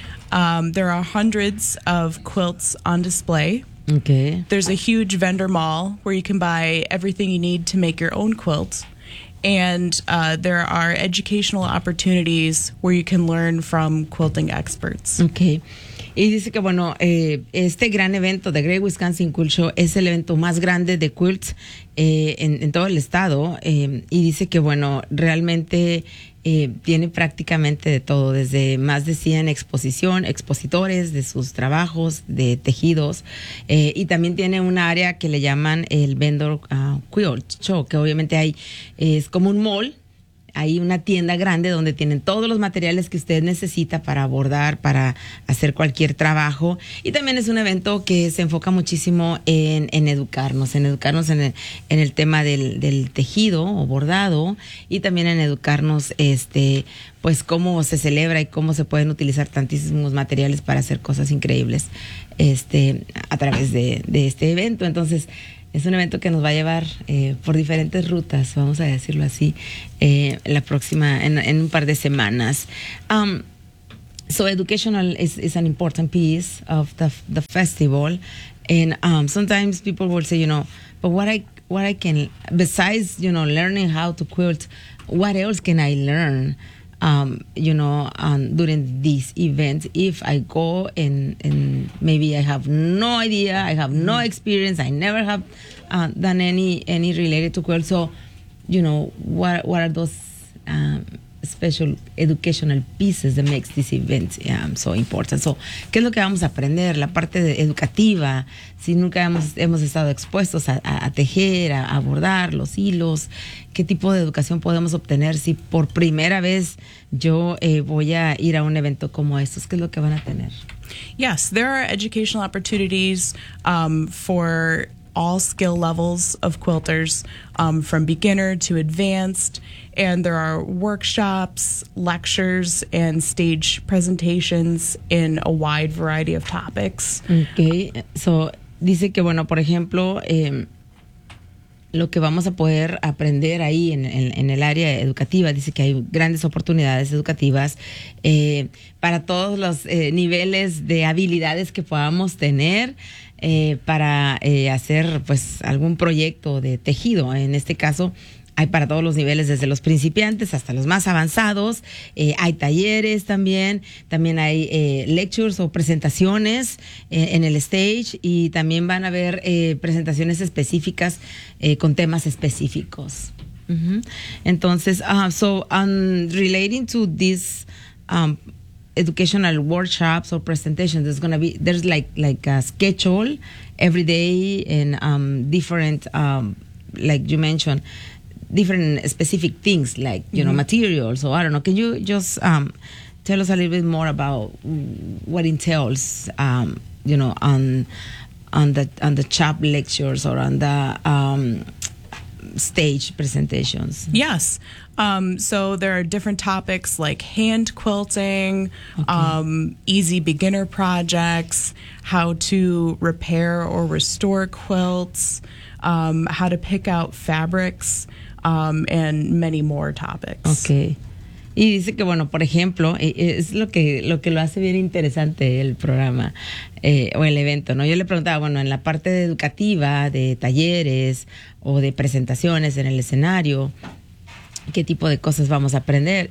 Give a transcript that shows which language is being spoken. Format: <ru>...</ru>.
<en>There are hundreds of quilts on display. Okay. There's a huge vendor mall where you can buy everything you need to make your own quilt. And there are educational opportunities where you can learn from quilting experts. Okay.</en> <es>Y dice que, bueno, este gran evento, The Great Wisconsin Quilt Show, es el evento más grande de quilts en todo el estado. Y dice que, bueno, realmente tiene prácticamente de todo, desde más de 100 expositores de sus trabajos, de tejidos. Y también tiene un área que le llaman el Vendor Quilt Show, que obviamente hay, es como un mall. ahí una tienda grande donde tienen todos los materiales que usted necesita para bordar, para hacer cualquier trabajo. Y también es un evento que se enfoca muchísimo en educarnos en el tema del tejido o bordado, y también en educarnos pues cómo se celebra y cómo se pueden utilizar tantísimos materiales para hacer cosas increíbles a través de este evento. Entonces, es un evento que nos va a llevar por diferentes rutas, vamos a decirlo así, en un par de semanas.</es> <en>So educational is an important piece of the festival, and sometimes people will say, you know, but what I can, besides, you know, learning how to quilt, what else can I learn, you know, during this event, if I go and maybe I have no idea, I have no experience, I never have done any related to quilt. So, you know, what are those special educational pieces that makes this event so important?</en> <es>So, ¿qué es lo que vamos a aprender? La parte educativa, si nunca hemos estado expuestos a tejer, a bordar los hilos, ¿qué tipo de educación podemos obtener si por primera vez yo voy a ir a un evento como estos? ¿Qué es lo que van a tener?</es> <en>Yes, there are educational opportunities for all skill levels of quilters, from beginner to advanced, and there are workshops, lectures, and stage presentations in a wide variety of topics.</en> <es>Okay, so dice que, bueno, por ejemplo, lo que vamos a poder aprender ahí en el área educativa, dice que hay grandes oportunidades educativas para todos los niveles de habilidades que podamos tener. Para hacer pues algún proyecto de tejido. En este caso, hay para todos los niveles, desde los principiantes hasta los más avanzados. Hay talleres también hay lectures o presentaciones en el stage, y también van a haber presentaciones específicas con temas específicos. Mm-hmm.</es> <en>Entonces, relating to this educational workshops or presentations, there's like a schedule every day, and different like you mentioned, different specific things, like, you mm-hmm. know, materials. So I don't know, can you just tell us a little bit more about what entails you know, on the chap lectures or on the stage presentations? Yes. So there are different topics like hand quilting, okay. Easy beginner projects, how to repair or restore quilts, how to pick out fabrics, and many more topics. Okay.</en> <es>Y dice que, bueno, por ejemplo, es lo que lo hace bien interesante el programa o el evento, ¿no? Yo le preguntaba, bueno, en la parte educativa de talleres o de presentaciones en el escenario, ¿qué tipo de cosas vamos a aprender?</es>